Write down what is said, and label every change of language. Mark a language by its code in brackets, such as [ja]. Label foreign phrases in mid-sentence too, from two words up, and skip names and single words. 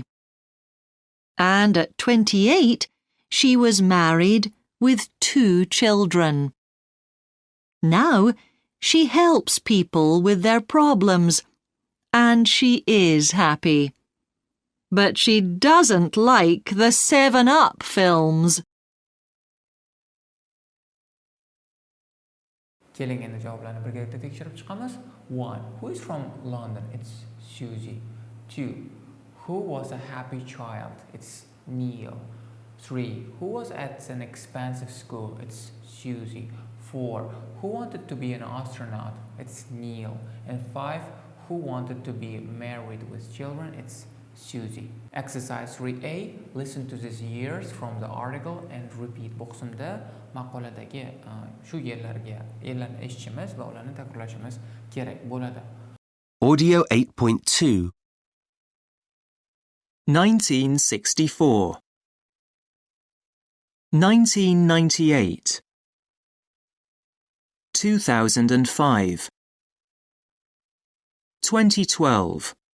[en] And at 28, she was married with 2 children. Now, she helps people with their problems, and she is happy. But she doesn't like the 7-Up films. [uz] Keling endi javoblarni birgalikda tekshirib chiqamiz. [en] 1. Who is from London? It's Susie. 2. Who was a happy child? It's Neil. 3. Who was at an expensive school? It's Susie. 4. Who wanted to be an astronaut? It's Neil. And 5. Who wanted to be married with children? It's Susie. Exercise 3A. Listen to these years from the article and repeat. [uz] Bu qismda maqoladagi shu yillarni eshitishimiz va ularni takrorlashimiz kerak bo'ladi. [en] Audio 8.2. 1964 1998 2005 2012